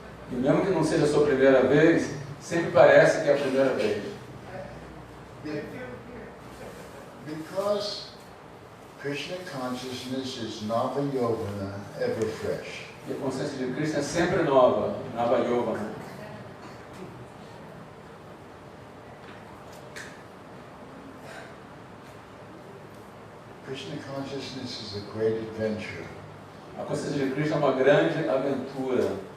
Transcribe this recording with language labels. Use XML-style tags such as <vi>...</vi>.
<pt>E mesmo que não seja a sua primeira vez, sempre parece que é a primeira vez.</pt> <en>Because Krishna consciousness is Nava Yovana, ever fresh.</en> <pt>E a consciência de Krishna é sempre nova, Nava Yovana.</pt> <en>Krishna consciousness is a great adventure.</en> <pt>A consciência de Krishna é uma grande aventura.</pt>